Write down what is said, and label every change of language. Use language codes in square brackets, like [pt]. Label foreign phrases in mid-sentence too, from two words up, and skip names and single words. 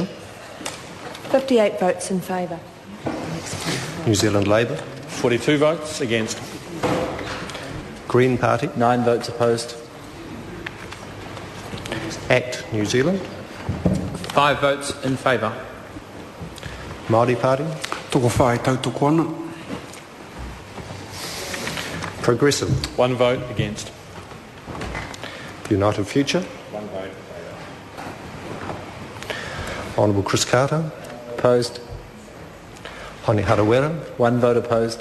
[en] 58 votes in favour. New Zealand Labour, 42 votes against. Green Party, 9 votes opposed. ACT New Zealand, 5 votes in favour. Māori Party, [mi] Toko whai tautoko ana. [en] Progressive, 1 vote against. United Future, 1 vote. Honourable Chris Carter, Opposed. Hone Harawira. 1 vote opposed.